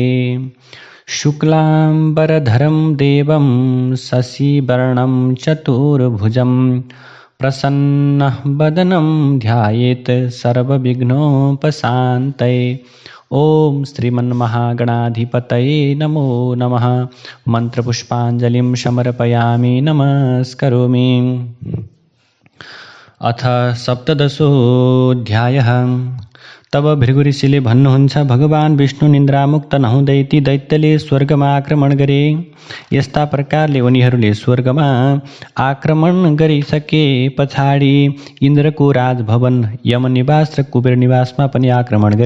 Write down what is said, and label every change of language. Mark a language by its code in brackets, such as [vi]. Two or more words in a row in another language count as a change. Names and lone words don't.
[sa] शुक्लाम्बरधरं देवं शशिवर्णं चतुर्भुजं प्रसन्नः वदनं ध्यायेत् सर्वविघ्नोपशान्तये। ओम श्रीमन्महागणाधिपतये नमो नमः। मन्त्रपुष्पाञ्जलिं समर्पयामि, नमस्करोमि। अथ सप्तदशोऽध्यायः। [ne] तब भृगुऋषिले भन्नुहुन्छ, भगवान विष्णु निन्द्रामुक्त नहुँदै ती दैत्यले स्वर्गमा आक्रमण गरे। यस्ता प्रकारले उनीहरूले स्वर्गमा आक्रमण गरिसके पछाडि इन्द्रको राजभवन, यमनिवास र कुबेर निवासमा पनि आक्रमण गरे।